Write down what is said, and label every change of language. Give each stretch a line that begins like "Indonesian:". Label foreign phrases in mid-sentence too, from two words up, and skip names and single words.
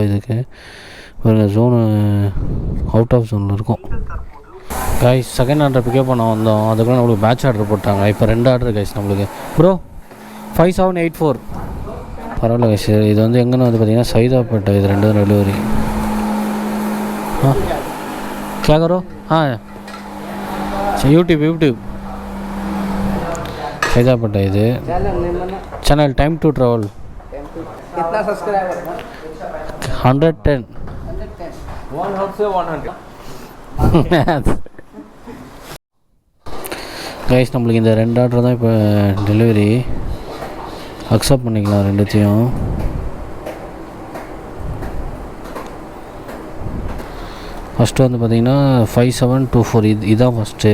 Tamil: இதுக்கு ஒரு ஜோனு
English: out of zone-il
Tamil: இருக்கும். கைஸ்
English: second order pickup
Tamil: பண்ண வந்தோம். அதுக்குள்ள நம்மளுக்கு
English: batch order
Tamil: போட்டாங்க. இப்போ 2
English: order guys
Tamil: நம்மளுக்கு. ப்ரோ 5784. பரவாயில்ல கைஸ். இது வந்து எங்கன்னு வந்து பார்த்திங்கன்னா சைதாப்பேட்டை. இது 2 டெலிவரி.
Hindi: क्या करो? हाँ यूट्यूब सैदापट्टा இது चैनल टाइम टू ट्रैवल. कितना सब्सक्राइबर? 110. 100 से 100.
Tamil: கைஸ் நம்மளுக்கு இந்த 2 ஆர்டர் தான் இப்போ டெலிவரி. அக்செப்ட் பண்ணிக்கலாம் ரெண்டுத்தையும். ஃபஸ்ட்டு வந்து பார்த்திங்கன்னா 5724. இதுதான் ஃபஸ்ட்டு.